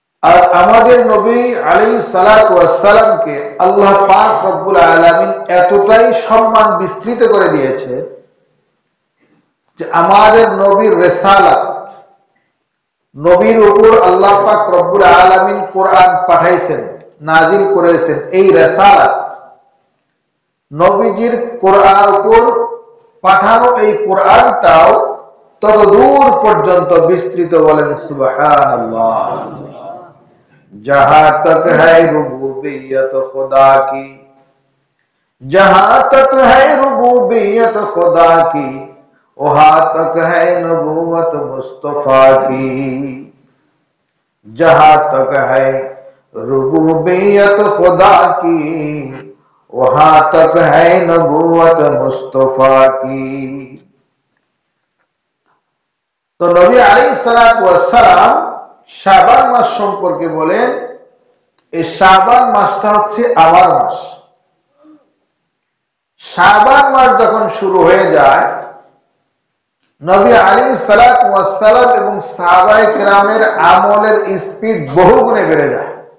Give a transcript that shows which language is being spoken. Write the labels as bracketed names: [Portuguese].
[Bangla] আর আমাদের নবী আলাইহিস সালাতু ওয়াস সালামকে আল্লাহ পাক রব্বুল আলামিন এতটাই সম্মান বিস্তৃত করে দিয়েছে যে আমাদের নবীর রিসালাত, নবীর উপর আল্লাহ পাক রব্বুল আলামিন কোরআন পাঠাইছেন, নাজিল করেছেন। এই রিসালাত, নবীজির কোরআন উপর পাঠানো এই কোরআনটাও তত দূর পর্যন্ত বিস্তৃত। বলেন সুবহানাল্লাহ। [Hindi] जहां तक है रुबूबियत खुदा की, जहां तक है रुबूबियत खुदा की, वहां तक है नबूवत मुस्तफा की। जहां तक है रुबूबियत खुदा की, वहां तक है नबूवत मुस्तफा की। तो नबी आलैहिस सलातु [Bangla] ওয়াস সালাম শাবান মাস সম্পর্কে বলেন, এই শাবান মাসটা হচ্ছে আমার মাস। শাবান মাস যখন শুরু হয়ে যায়, নবী আলাইহিস সালাতু ওয়াস সালাম এবং সাহাবায়ে কেরামের আমলের স্পিড বহুগুণে বেড়ে যায়।